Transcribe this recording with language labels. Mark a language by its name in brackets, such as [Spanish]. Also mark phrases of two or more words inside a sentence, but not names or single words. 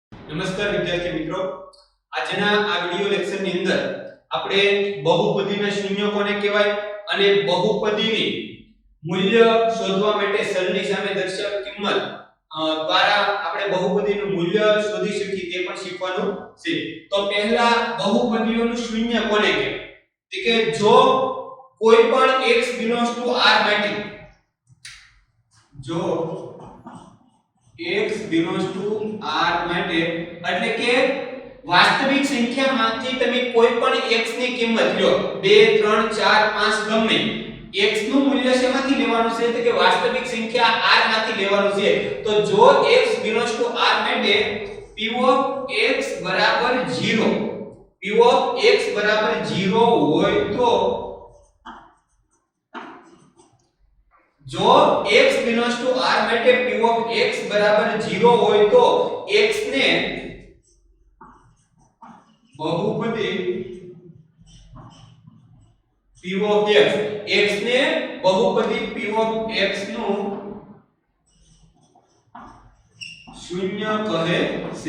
[Gujarati] નમસ્કાર વિદ્યાર્થી મિત્રો, આજના આ વિડિયો લેક્ચરની અંદર આપણે બહુપદીના શૂન્ય કોને કહેવાય અને બહુપદીની મૂલ્ય શોધવા માટે ચલની સામે દર્શાવેલ કિંમત દ્વારા આપણે બહુપદીનું મૂલ્ય શોધી શકીએ તે પણ શીખવાનું છે। તો પહેલા બહુપદીઓનું શૂન્ય કોને કહેવાય કે જો કોઈ પણ [English] x belongs to r [Gujarati] માટે જો [English] x belongs to r [Gujarati] માટે એટલે કે વાસ્તવિક સંખ્યામાંથી તમે કોઈ પણ x ની કિંમત લ્યો 2 3 4 5 ગમે x નું મૂલ્ય શેમાંથી લેવાનું છે તો કે વાસ્તવિક સંખ્યા r માંથી લેવાનું છે। તો જો [English] x belongs to r [Gujarati] માટે [English] p of x [Gujarati] બરાબર 0 [English] p of x [Gujarati] બરાબર 0 હોય તો જો [English] x belongs to r [Gujarati] માટે [English] p of x [Gujarati] બરાબર 0 હોય તો x ને બહુપદી [English] p of x [Gujarati] ને બહુપદી [English] p of x [Gujarati] નું શૂન્ય કહે છે।